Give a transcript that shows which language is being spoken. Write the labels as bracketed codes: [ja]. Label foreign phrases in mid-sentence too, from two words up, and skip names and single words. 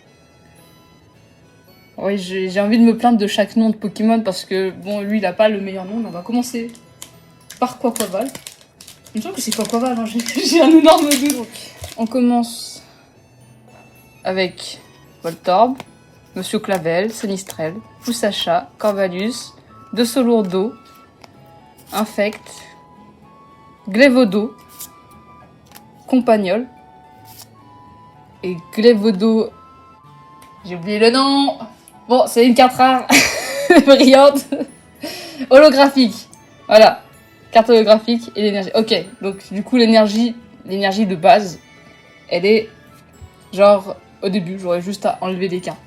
[fr] Oui, j'ai envie de me plaindre de chaque nom de Pokémon parce que bon, lui il a pas le meilleur nom, mais on va commencer par Quaquaval. Il me semble que c'est Quaquaval, hein. J'ai un énorme doute. Donc, on commence avec Voltorb, Monsieur Clavel, Sonistrel, Poussacha, Corvallis, Dessolourdo, Infect, Glévodo, Compagnol et Glévodo. J'ai oublié le nom. Bon, c'est une carte rare, brillante, holographique. Voilà, carte holographique et l'énergie. Ok, donc du coup l'énergie de base, elle est genre au début, j'aurais juste à enlever des cartes.